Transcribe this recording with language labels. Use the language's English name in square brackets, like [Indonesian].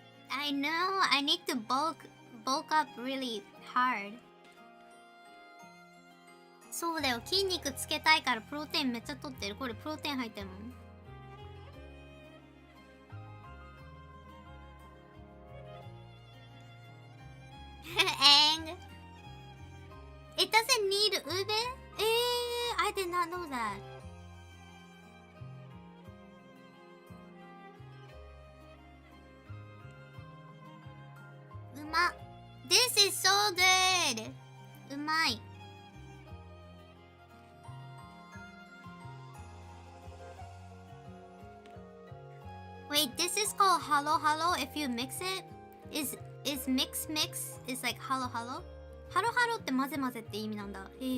[English] I know, I need to bulk up really hard. [Japanese] そうだよ、筋肉つけたいからプロテインめっちゃ取ってる。これプロテイン入ってるもん。 [English] And it doesn't need ube? I did not know that. [Japanese] うまっ。 [English] This is so good. [Japanese] うまい。 [English] Wait, this is called Hello if you mix it? Is mix is like Hello? [Japanese] ハロハロって混ぜ混ぜって意味なんだ。